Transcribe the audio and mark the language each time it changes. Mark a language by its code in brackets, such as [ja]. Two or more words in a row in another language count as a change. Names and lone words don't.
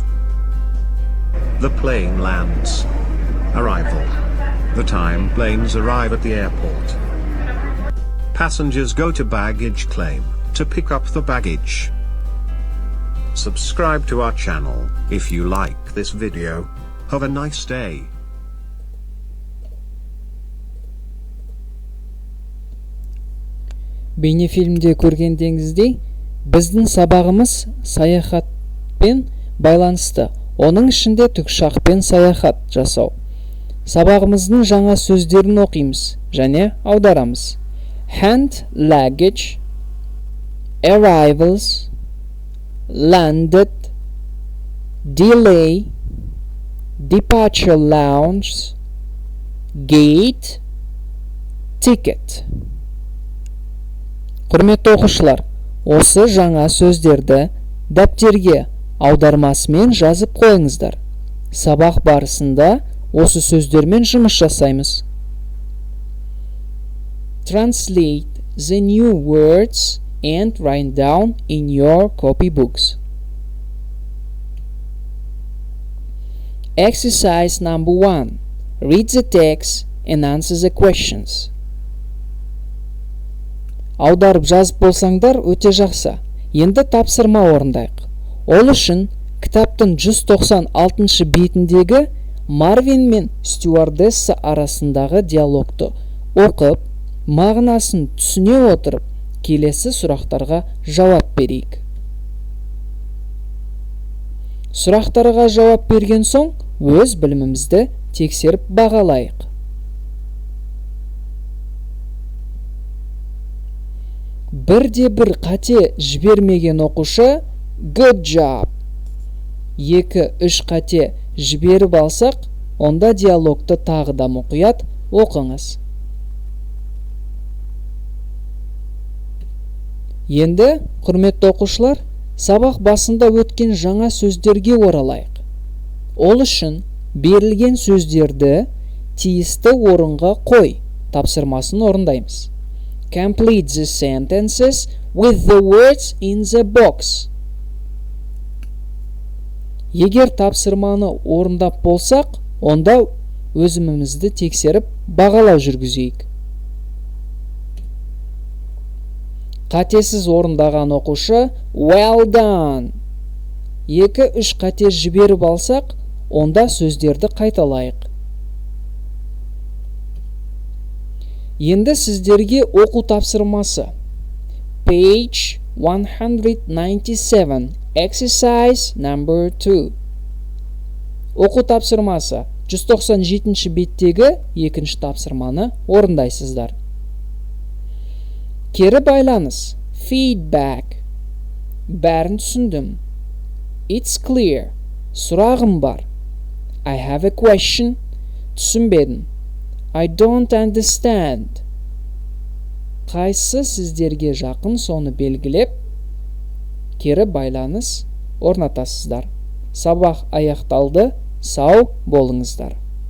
[en] The plane lands. Arrival. The time planes arrive at the airport. Passengers go to baggage claim to pick up the baggage. Subscribe to our channel if you like this video. Have a nice day. [kk] Бейнефильмде көргендеріңіздей, біздің сабағымыз саяхатпен байланысты. Оның ішінде тікұшақпен саяхат жасау. Сабағымыздың жаңа сөздерін оқимыз және аударамыз. Hand luggage, arrivals, landed, delay, departure lounge, gate, ticket. Құрметті оқушылар, осы жаңа сөздерді дәптерге аудармасымен жазып қойыңыздар. Сабақ барысында осы сөздермен жұмыс жасаймыз. [en] Translate the new words and write down in your copybooks. Exercise number 1. Read the text and answer the questions. [kk] Аударып жазып болсаңдар өте жақсы. Енді тапсырма орындайық. Ол үшін кітаптың 196 бетіндегі Марвин мен стюардесса арасындағы диалогты оқып, мағынасын түсіне отырып, келесі сұрақтарға жауап берейік. Сұрақтарға жауап берген соң, өз білімімізді тексеріп бағалайық. Бірде-бір қате жібермеген оқушы [en] good job. [kk] 2-3 қате жіберіп алсақ, онда диалогты тағы да мұқият оқыңыз. Енді, құрметті оқушылар, сабақ басында өткен жаңа сөздерге оралайық. Ол үшін берілген сөздерді тиісті орынға қой тапсырмасын орындаймыз. [en] Complete the sentences with the words in the box. [kk] Егер тапсырманы орындап болсақ, онда өзімізді тексеріп бағалау жүргізейік. Қатесіз орындаған оқушы [en] well done. [kk] 2-3 қате жіберіп алсақ, онда сөздерді қайталайық. Енді сіздерге оқу тапсырмасы. [en] Page 197, exercise number 2. [kk] Оқу тапсырмасы 197 беттегі екінші тапсырманы орындайсыздар. Кері байланыс. Feedback. Бәрін түсіндім. [en] It's clear. [kk] Сұрағым бар. [en] I have a question. Түсінбедім. I don't understand. [kk] Қайсы сіздерге жақын соны белгілеп, кері байланыс орнатасыздар. Сабақ аяқталды. Сау болыңыздар.